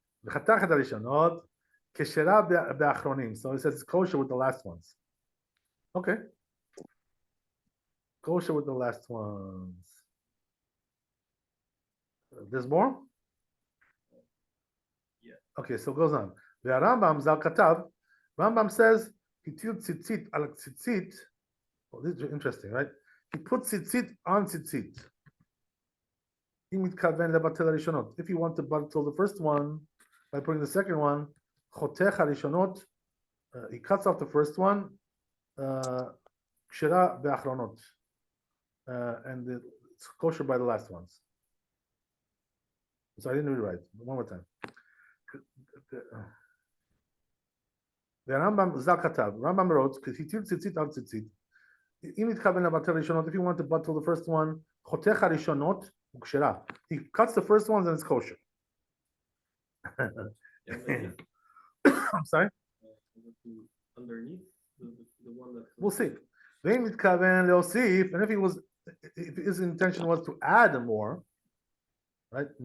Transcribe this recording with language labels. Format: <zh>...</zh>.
<he>וחתך את הראשונות כשרה באחרונים.</he> <en>So he says it's kosher with the last ones. Okay. Kosher with the last ones. There's more? Yeah. Okay, so it goes on.</en> <he>והרמב"ם ז"ל כתב, Rambam says, הטיל ציצית על ציצית.</he> <en>Oh, this is interesting, right? He put tzitzit on tzitzit.</en> <he>אם מתכוון לבטל הראשונות.</he> <en>If you want to bottle the first one by putting the second one,</en> <he>חותך הראשונות,</he> <en>he cuts off the first one,</en> <he>כשרה באחרונות.</he> <en>And it's kosher by the last ones. So I didn't read it right. One more time.</en> <he>והרמב"ם ז"ל כתב, Rambam wrote, כי הטיל ציצית על ציצית. אם מתכוון לבטל ראשונות,</he> <en>if you want to bottle the first one,</en> <he>חותך הראשונות הוא כשרה.</he> <en>He cuts the first ones and it's kosher. I'm sorry? Underneath the one that. We'll see.</en> <he>ואם מתכוון להוסיף,</he> <en>and if his intention was to add more, right?</en>